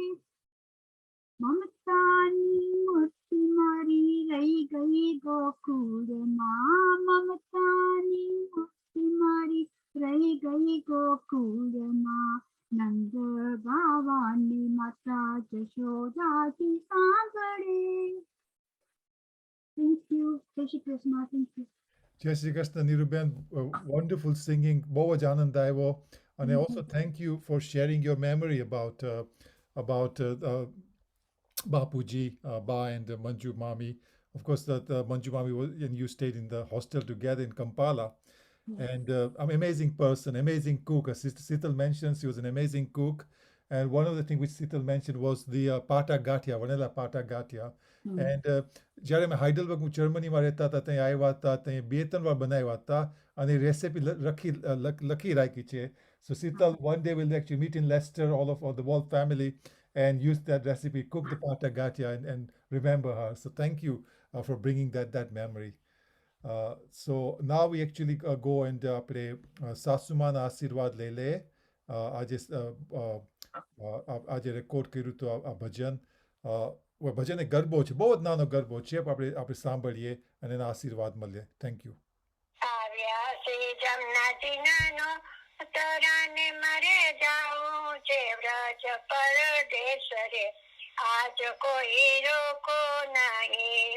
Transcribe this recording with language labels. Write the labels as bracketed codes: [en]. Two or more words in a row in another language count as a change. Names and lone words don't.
[gu] મમતાની મૂર્તિ મારી રહી ગઈ ગોકુળમાં, મમતાની મૂર્તિ મારી રહી ગઈ ગોકુળમાં. નંદ બાવાની માતા જશોદાજી સાંભળે. [en] Thank you. [gu] જય શ્રી કૃષ્ણ. [en] Thank you. [gu] જય શ્રી કૃષ્ણ નીરુબેન, [en] wonderful singing, [gu] બહુ જ આનંદ આવ્યો. [en] અને also thank you for sharing your memory about Bapuji, Ba and Manju Mami. Of course, that Manju Mami was, and you stayed in the hostel together in Kampala. And I'm an amazing person, amazing cook. As Sister Sital mentioned, she was an amazing cook. And one of the things which Sital mentioned was the pata gatia, vanilla pata gatia. [gu] And જ્યારે મેં હાઇડલબર્ગ જર્મનીમાં રહેતા હતા ત્યાં આવ્યા હતા, ત્યાં 2-3 વાર બનાવ્યા હતા અને રેસીપી લખી રાખી છે. [en] So Sital, one day we'll actually meet in Leicester, all the whole family, and use that recipe, cook the pata gatia and remember her. So thank you for bringing that memory. So now we actually go and [gu] આપણે સાસુમાના આશીર્વાદ લઈ લઈએ. આજે રેકોર્ડ કર્યું હતું આ ભજન. ભજન એક ગરબો છે, બહુ જ નાનો ગરબો છે, આપણે સાંભળીએ અને એના આશીર્વાદ મળીએ. [en] Thank you. [gu] આવ્યા છે જમનાજી નાનો તરાને મારે જાઉં છે વ્રજ પરદેશ રે, આજ કોઈ રોકો નહીં.